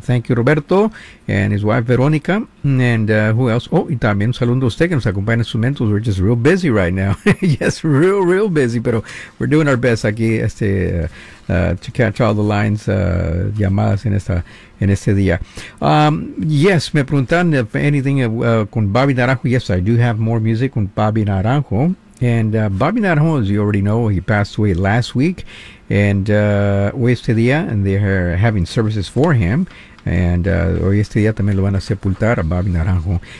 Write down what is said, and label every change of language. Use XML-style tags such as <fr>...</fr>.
<en>Thank you, Roberto and his wife Verónica, and who else?</en> <es>Oh, y también un saludo a usted que nos acompaña en sus momentos.</es> <en>We're just real busy right now. Yes, real, real busy, pero we're doing our best aquí to catch all the lines,</en> <es>llamadas en este día. Yes, me preguntan</es> <en>if anything</en> <es>con Bobby Naranjo.</es> <en>Yes, I do have more music con Bobby Naranjo. And Bobby Naranjo, as you already know, he passed away last week. And</en> <es>hoy este día,</es> <en>and they are having services for him.</en> <es>And hoy este día también lo van a sepultar a Bobby Naranjo.</es>